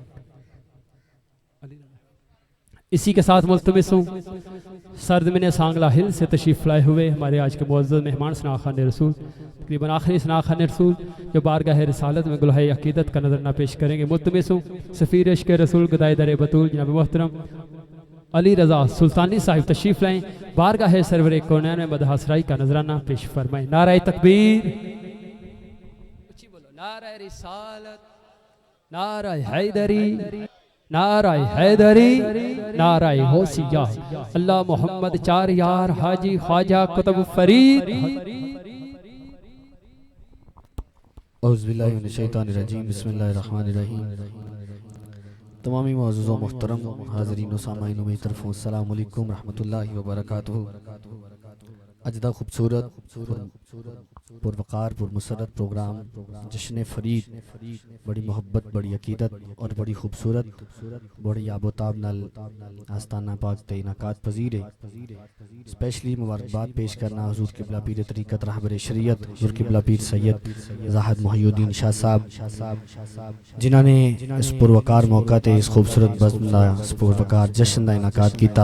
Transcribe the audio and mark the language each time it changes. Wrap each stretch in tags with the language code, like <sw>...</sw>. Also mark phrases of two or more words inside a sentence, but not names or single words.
<ur>اسی کے ساتھ ملتمس ہوں سرزمین سانگلہ ہل سے تشریف لائے ہوئے ہمارے آج کے معزز مہمان ثنا خوان رسول تقریباً آخری ثنا خوان رسول جو بارگاہ رسالت میں گلہائے عقیدت کا نذرانہ پیش کریں گے. ملتمس ہوں سفیر عشق رسول گدائے در بتول جناب محترم علی رضا سلطانی صاحب تشریف لائیں بارگاہ سرور کونین میں مدح سرائی کا نذرانہ پیش فرمائیں. نعرۂ تکبیر نعرۂ رسالت نعرۂ حیدری نعرۂ حیدری نعرۂ غوثیہ اللہ محمد چار یار حاجی خواجہ قطب فرید.</ur> <ar>أعوذ بالله من الشيطان الرجيم بسم الله الرحمن الرحيم.</ar> <ur>تمامی معزز و محترم حاضرین و سامعین میری طرفوں</ur> <ar>السلام عليكم رحمة الله وبركاته.</ar> <pa>اجدا خوبصورت پروقار پرمسرت پروگرام جشن فرید بڑی محبت بڑی عقیدت اور بڑی خوبصورت بڑی آب و تاب نال آستانہ پاک تے انعقاد پذیر ہے. اسپیشلی مبارکباد پیش کرنا حضور قبلہ پیر طریقت رہبر شریعت حضور قبلہ پیر سید زاہد محی الدین شاہ صاحب جنہوں نے اس پروقار موقع تے اس خوبصورت بزم دا اس پروقار جشن دا انعقاد کیتا.</pa>